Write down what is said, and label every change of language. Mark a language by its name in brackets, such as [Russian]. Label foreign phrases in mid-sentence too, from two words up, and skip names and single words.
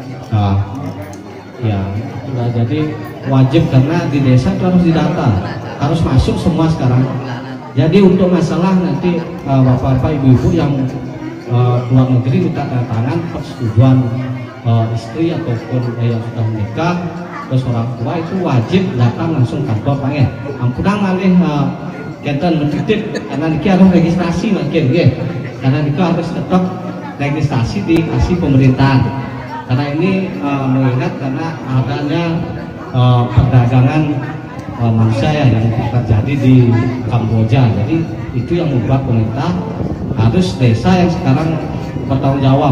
[Indonesian] Ya, jadi wajib karena di desa itu harus didata, harus masuk semua sekarang. Jadi untuk masalah nanti bapak-bapak, ibu-ibu yang luar negeri minta tanda tangan persetujuan istri ataupun yang sudah menikah, terus orang tua itu wajib datang langsung kantor Pak ya. [Balinese] Ampunang malih kenten mentitip [Indonesian] karena niki harus registrasi makin ya. Karena niki harus tetap registrasi di kasih pemerintahan. Karena ini mengingat karena adanya perdagangan manusia yang terjadi di Kamboja. Jadi itu yang membuat pemerintah harus desa yang sekarang bertanggung jawab.